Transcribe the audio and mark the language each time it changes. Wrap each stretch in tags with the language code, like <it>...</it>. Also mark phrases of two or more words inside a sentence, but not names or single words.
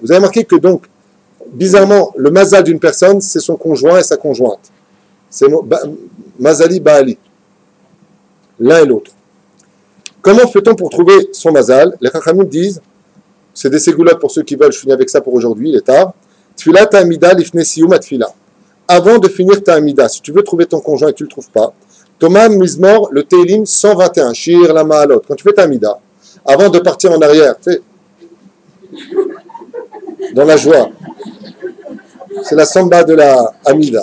<fr>Vous avez remarqué que donc, bizarrement, le mazal d'une personne, c'est son conjoint et sa conjointe. C'est</fr> <he>מזלי בעלי.</he> <fr>L'un et l'autre. Comment fait-on pour trouver son mazal? Les Chachamim disent, c'est des ségoulottes pour ceux qui veulent, je finis avec ça pour aujourd'hui, il est tard.</fr> <he>תפילה העמידה לפני סיום התפילה.</he> <fr>Avant de finir ta'amida, si tu veux trouver ton conjoint et que tu ne le trouves pas, Thomas Mizmor, le Teilim 121,</fr> <he>שיר למעלות,</he> <fr>quand tu fais ta'amida, avant de partir en arrière, tu sais, dans la joie, c'est la samba de la Amida.</fr>